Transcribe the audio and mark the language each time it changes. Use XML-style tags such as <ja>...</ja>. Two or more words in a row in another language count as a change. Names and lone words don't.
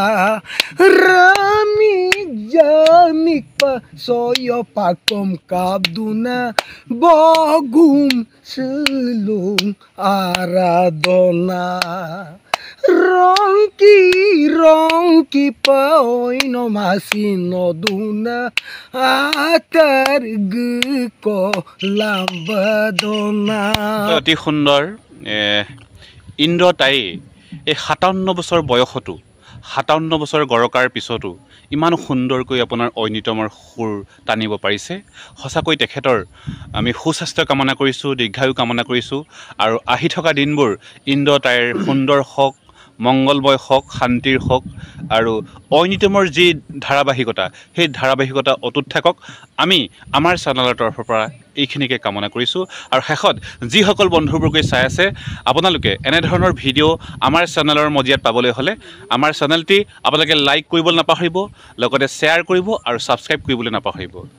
<mjw>rami jamik pa soyo pakom kabduna bogum selung aradona Rongki pa oino masino duna atar ko lambadona</mjw> <as>অতি সুন্দৰ ইন্দ্ৰতাই এই 57 বছৰ বয়সতো 57 বছৰ গৰকাৰ পিছতো ইমান সুন্দৰকৈ আপোনাৰ ঐনিতমৰ সুৰ টানিব পাৰিছে সঁচাকৈ তেখেতৰ আমি সুস্বাস্থ্য কামনা কৰিছোঁ দীৰ্ঘায়ু কামনা কৰিছোঁ আৰু আহি থকা দিনবোৰ ইন্দ্ৰতাইৰ সুন্দৰ হওক মংগলময় হওক শান্তিৰ হওক আৰু ঐনিতমৰ যি ধাৰাবাহিকতা সেই ধাৰাবাহিকতা অটুট থাকক আমি আমাৰ চেনেলৰ তৰফৰ পৰা এইখিনিকে কামনা কৰিছোঁ আৰু শেষত যিসকল বন্ধুবৰ্গই চাই আছে আপোনালোকে এনেধৰণৰ ভিডিঅ' আমাৰ চেনেলৰ মজিয়াত পাবলৈ হ'লে আমাৰ চেনেলটি আপোনালোকে লাইক কৰিবলৈ নাপাহৰিব লগতে শ্বেয়াৰ কৰিব আৰু ছাবস্ক্ৰাইব কৰিবলৈ নাপাহৰিব</as>